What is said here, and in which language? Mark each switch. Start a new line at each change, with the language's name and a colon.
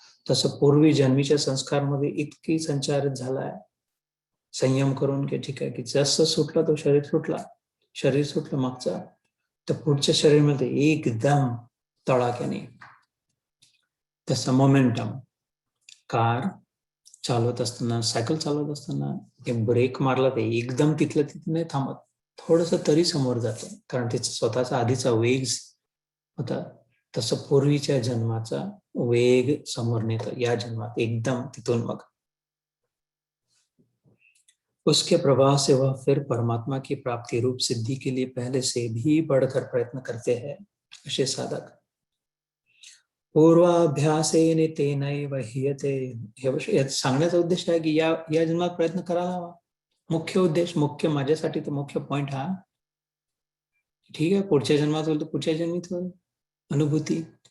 Marathi: तसं पूर्वी जन्मीच्या संस्कारमध्ये इतकी संचारित झालाय संयम करून की ठीक आहे की जसं सुटला तो शरीर सुटलं मागचा, तर पुढच्या शरीरामध्ये एकदम तडाख्याने तसं मोमेंटम. कार चालवत असताना, सायकल चालवत असताना एक ब्रेक मारला ते एकदम तिथलं तिथे नाही थांबत, थोडस तरी समोर जातं, कारण त्याचा स्वतःचा आधीचा वेग होता. तसं पूर्वीच्या जन्माचा वेग समोर नेतं या जन्मात एकदम तिथून मग
Hindi: उसके प्रभाव से वह फिर परमात्मा की प्राप्ति रूप सिद्धि के लिए पहले से भी बढ़कर प्रयत्न करते हैं.
Marathi: असे साधक
Sanskrit: पूर्वाभ्यासेने तेनैव ह्रियते.
Marathi: हे सांगण्याचा उद्देश आहे की या जन्मात प्रयत्न करायला हवा. मुख्य उद्देश, मुख्य माझ्यासाठी तर मुख्य पॉइंट हा, ठीक आहे पुढच्या जन्मात होईल तर पुढच्या जन्मीत होईल अनुभूती.